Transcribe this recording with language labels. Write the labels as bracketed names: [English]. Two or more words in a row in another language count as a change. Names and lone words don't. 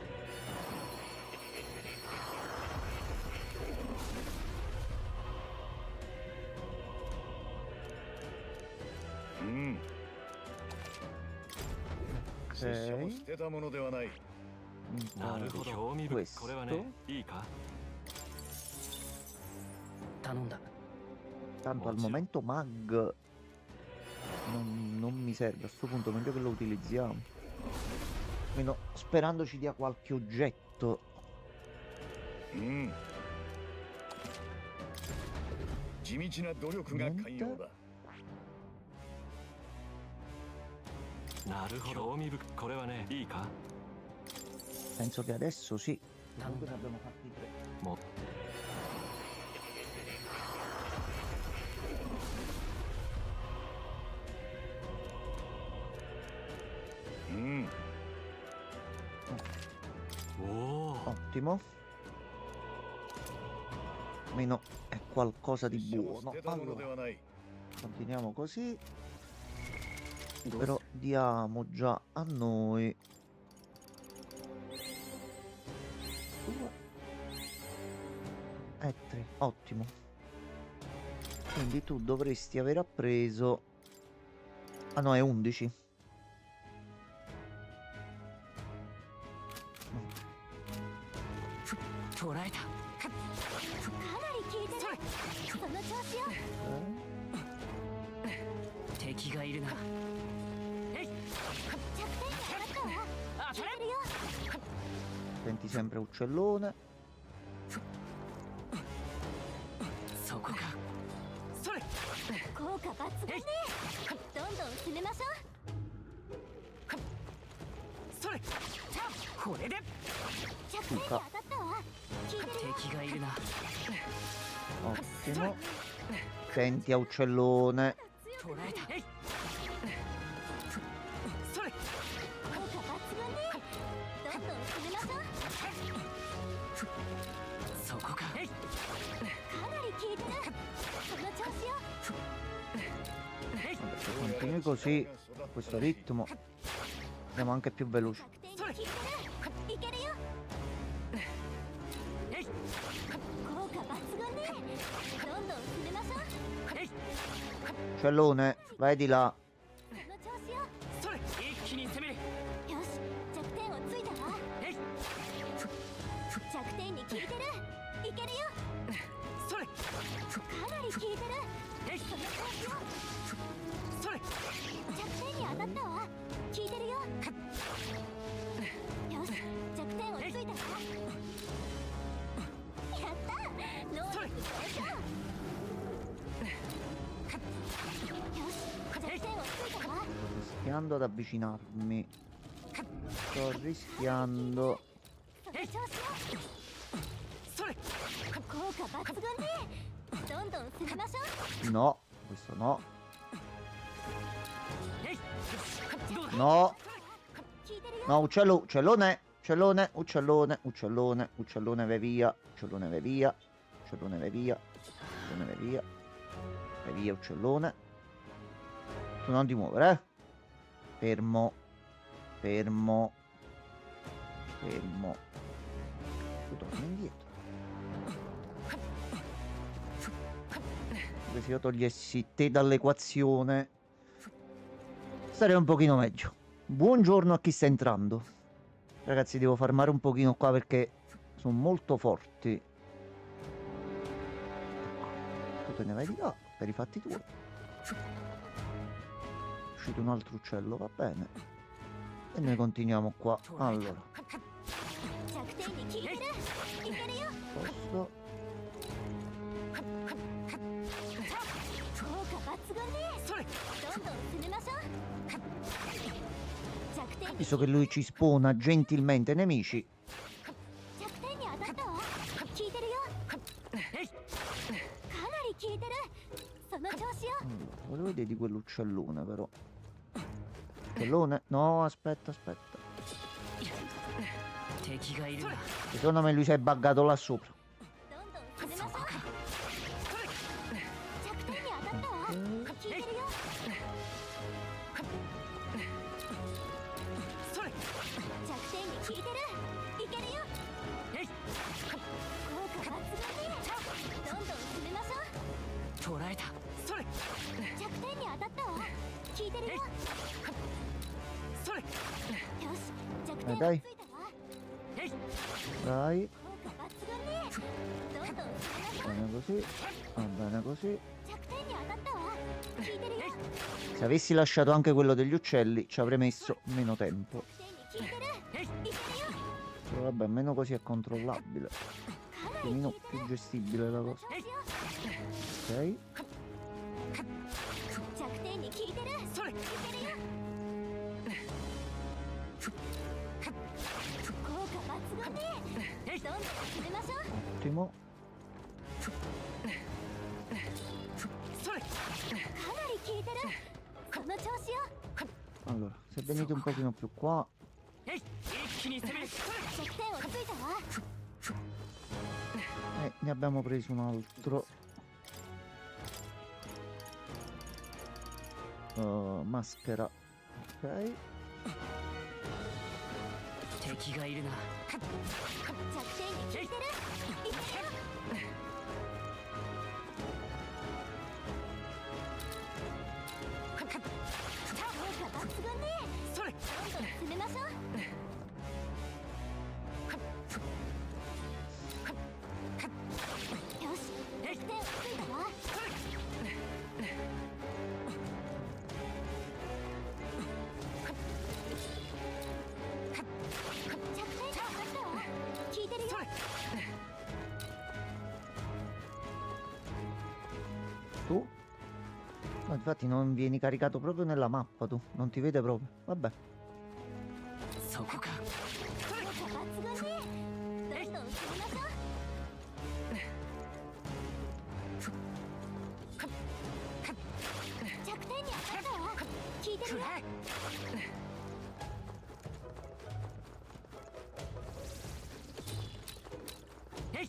[Japanese] うん。拙者も捨てたものではない。なるほど、興味深い。これはね、いいか？頼んだ [Italian] Tanto al momento mag non mi serve, a sto punto meglio che lo utilizziamo. Almeno sperando ci dia qualche oggetto. [Japanese] うん。地道な努力が寛容だ。なるほど、興味深い。これはね、いいか？ [Italian] Penso che adesso sì. Comunque ne abbiamo fatti 3. [Japanese] もうん。おお、 [Italian] Ottimo. Almeno è qualcosa di [Japanese] 拙者も [Italian] buono. [Japanese] 捨てたもので [Italian] Allora, [Japanese] はない。 [Italian] continuiamo così. Però diamo già a noi 2 e 3. Ottimo. Quindi tu dovresti aver appreso. Ah no, è 11. [Japanese] 捕らえたかなり効いてる。その調子よ。敵がいるなえい弱点に当たったわ。あそれ効いてるよ。 [Italian] Senti sempre uccellone. [Japanese] そこかそれ効果抜群ね。どんどん進めましょそれこれでう。弱点に当たったわ。効いてるよ。敵がいるな [Italian] Ottimo. Senti a uccellone. [Japanese] 捕らえたえいそれ効果抜群ね。どんどん進めましょう。そこかえいかなり効いてる。その調子よ。えい [Italian] Vabbè, se continui così, a questo ritmo, andiamo anche più veloci. [Japanese] 弱点に効いてる。いけるよ。えい効果抜群ね。どんどん進めましょう。えい [Italian] Uccellone, vai di là. [Japanese] その調子よ。それ一気に攻めるよし、弱点をついたわ。えい弱点に効いてる。いけるよ。それかなり効いてる。えいその調子よ。それ弱点に当たったわ。効いてるよ。よし、弱点をついたわ。やった。能力上昇。よし、弱点をついたわ。 [Italian] Rischiando ad avvicinarmi. Sto rischiando. [Japanese] その調子よ。それ効果抜群ね。どんどん進めましょう。 [Italian] No, questo no. [Japanese] えいどうだ [Italian] No, [Japanese] 効いてるよ。 [Italian] no, uccellone, uccellone, uccellone, uccellone, uccellone vai via, uccellone vai via, uccellone vai via, uccellone vai via, vai via uccellone. Tu non ti muovere, eh? Fermo, fermo, fermo. Tu torni indietro. Come se io togliessi te dall'equazione Starei un pochino meglio. Buongiorno a chi sta entrando. Ragazzi, devo farmare un pochino qua perché sono molto forti. Tu te ne vai di là per i fatti tuoi. È uscito un altro uccello, va bene. E noi continuiamo qua. Allora, [Japanese] 弱点に効いてる。いけるよ。 [Italian] posto. [Japanese] 効果抜群ね。それ。どんどん進めましょう。弱点に [Italian] Visto che lui ci spona gentilmente nemici, [Japanese] 弱点に当たったわ。効いてるよ。えい。かなり効いてる。その調子よ。 [Italian] allora, volevo vedere di quell'uccellone però. Uccellone? No, aspetta, aspetta. [Japanese] 敵がいるな。 [Italian] Secondo me lui si è buggato là sopra. [Japanese] どんどん進めましょう。弱点に当たったわ。効いてるよ。それ。弱点に効いてる。いけるよ。えい。効果抜群ね。どんどん進めましょう。捕らえた。それ。弱点に当たったわ。効いてるよ。よそれ。し、弱点をついたわ。えい。 [Italian] Dai, [Japanese] 効果抜群ね。どんどん進めましょう。 [Italian] bene così, va bene così. [Japanese] 弱点に当たったわ。効いてるよ。 [Italian] Se avessi lasciato anche quello degli uccelli ci avrei messo meno tempo. [Japanese] 弱点に効いてる。いけるよ。 [Italian] Però vabbè, meno così è controllabile. [Japanese] か [Italian] Un [Japanese] なり効い [Italian] pochino [Japanese] て [Italian] più [Japanese] る。 [Italian] gestibile la [Japanese] その [Italian] cosa. [Japanese] 調子よ。 [Italian] Ok. [Japanese] 弱点に効いてる。それ。いけるよ。効果抜群ね。どんどん進めましょう。 [Italian] Ottimo. [Japanese] それ。かなり効いてる。その調子よ。 [Italian] Allora, se venite un pochino più qua. [Japanese] えい。一気に攻める。弱点をついたわ。 [Italian] Ne abbiamo preso un altro. Maschera. Ok. [Japanese] 敵がいるな。弱点に効いてる。いけるよ。効果抜群ね。それ。どんどん進めましょう。よし、弱点をついたわ。弱点に当たったわ。効いてるよ。 [Italian] Tu? No, infatti non vieni caricato proprio nella mappa tu. Non ti vede proprio. Vabbè. [Japanese] そこか。効果抜群ね。どんどん進めましょう。弱点に当たったわ。効いてるよ。くらえ。 えい。